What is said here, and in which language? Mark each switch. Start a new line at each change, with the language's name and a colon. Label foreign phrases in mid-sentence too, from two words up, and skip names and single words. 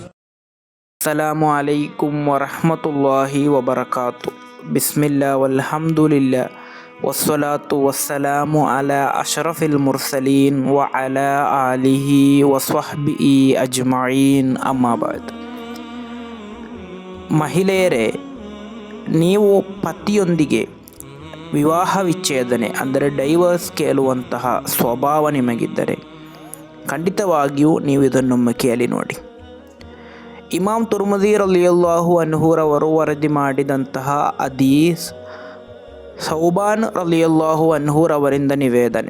Arabic: السلام عليكم ورحمة الله وبركاته. بسم الله والحمد لله والصلاة والسلام على أشرف المرسلين وعلى آله وصحبه أجمعين أما بعد.
Kannada: ಮಹಿಳೆಯರೇ, ನೀವು ಪತಿಯೊಂದಿಗೆ ವಿವಾಹ ವಿಚ್ಛೇದನೆ ಅಂದರೆ ಡೈವರ್ಸ್ ಕೇಳುವಂತಹ ಸ್ವಭಾವ ನಿಮಗಿದ್ದರೆ ಖಂಡಿತವಾಗಿಯೂ ನೀವು ಇದನ್ನೊಮ್ಮೆ ಕೇಳಿ ನೋಡಿ. ಇಮಾಮ್ ತುರ್ಮದಿ
Arabic: رضي الله عنه
Kannada: ವರದಿ ಮಾಡಿದಂತಹ ಹದೀಸ್ ಸೌಬಾನ್
Arabic: رضي الله عنه
Kannada: ನಿವೇದನೆ.